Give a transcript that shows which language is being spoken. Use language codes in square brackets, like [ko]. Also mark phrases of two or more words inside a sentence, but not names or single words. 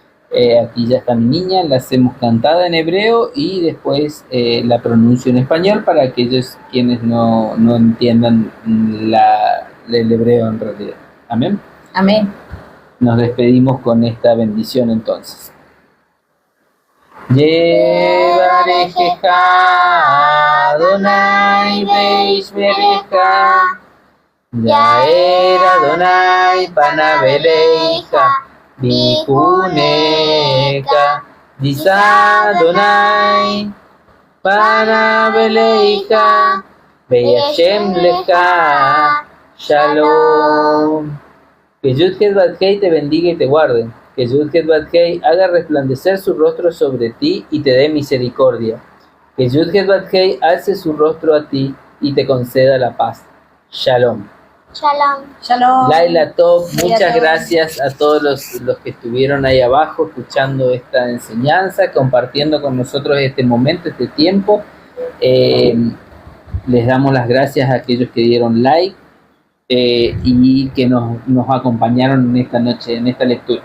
[es] Aquí ya está mi niña, la hacemos cantada en hebreo y después la pronuncio en español para aquellos quienes no entiendan el hebreo en realidad. Amén. Amén. Nos despedimos con esta bendición entonces. [he] יברכך אדוני וישמרך יאר אדוני פניו אליך ויחנך ישא אדוני פניו אליך וישם לך שלום. [es] Que Yud-Heh Vav-Hei te bendiga y te guarde. Que Yud-Heh Vav-Hei haga resplandecer su rostro sobre ti y te dé misericordia. Que Yud-Heh Vav-Hei alce su rostro a ti y te conceda la paz. Shalom. Shalom. Shalom. [he] לילה טוב, [es] muchas [he] Tov. [es] gracias a todos los que estuvieron ahí abajo escuchando esta enseñanza, compartiendo con nosotros este momento, este tiempo. Les damos las gracias a aquellos que dieron like y que nos acompañaron en esta noche, en esta lectura.